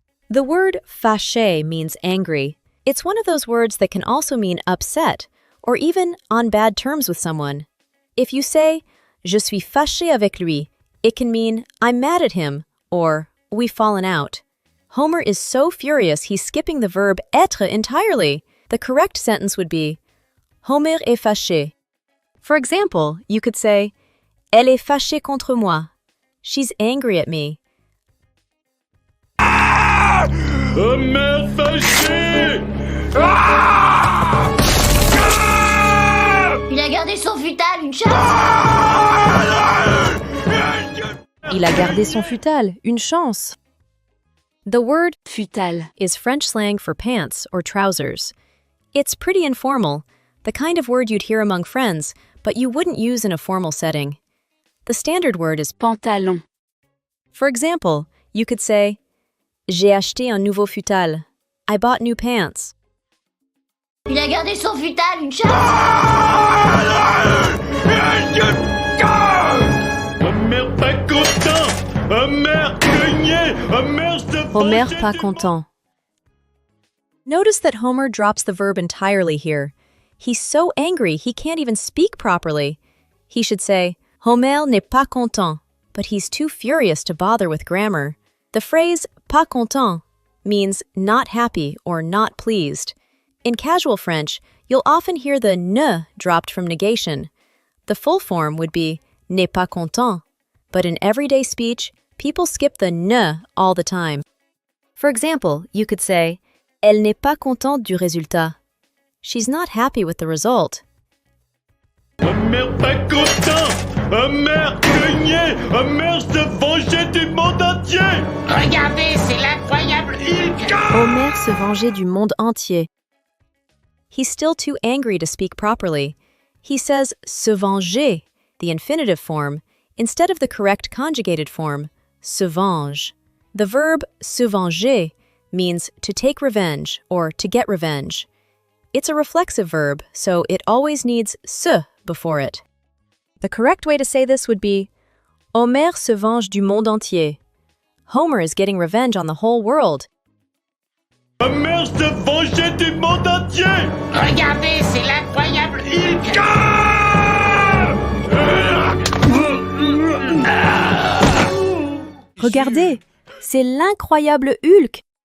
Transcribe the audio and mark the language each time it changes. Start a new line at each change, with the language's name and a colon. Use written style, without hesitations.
English: The word fâché means angry. It's one of those words that can also mean upset or even on bad terms with someone. If you say,
French: je suis fâché avec lui,
English: it can mean I'm mad at him or we've fallen out. Homer is so furious he's skipping the verb être entirely. The correct sentence would be,
French: Homer est fâché.
English: For example, you could say,
French: elle est fâchée contre moi.
English: She's angry at me.
French: Homer fâché! Il a gardé son futal, une chance. Il a gardé son futal, une chance.
English: The word
French: Futal.
English: is French slang for pants or trousers. It's pretty informal, the kind of word you'd hear among friends, but you wouldn't use in a formal setting. The standard word is
French: Pantalon.
English: For example, you could say,
French: j'ai acheté un nouveau futal.
English: I bought new pants.
French: Il a gardé son futal, une chance. Homer pas content! Homer cogné! Homer se Homer fâche pas du- content.
English: Notice that Homer drops the verb entirely here. He's so angry he can't even speak properly. He should say,
French: Homer n'est pas content,
English: but he's too furious to bother with grammar. The phrase pas content means not happy or not pleased. In casual French, you'll often hear the ne dropped from negation. The full form would be
French: n'est pas content,
English: but in everyday speech, people skip the ne all the time. For example, you could say,
French: elle n'est pas contente du résultat.
English: She's not happy with the result.
French: Homer pas content! Homer cogné! Homer se vengeait du monde entier! Regardez, c'est l'incroyable Hulk. Homer se vengeait du monde entier.
English: He's still too angry to speak properly. He says se venger, the infinitive form, instead of the correct conjugated form, se venge. The verb se venger means to take revenge or to get revenge. It's a reflexive verb, so it always needs se before it. The correct way to say this would be
French: Homer se venge du monde entier.
English: Homer is getting revenge on the whole world.
French: Homer se vengeait du monde entier! Regardez, c'est l'incroyable Hulk. Regardez, c'est l'incroyable Hulk.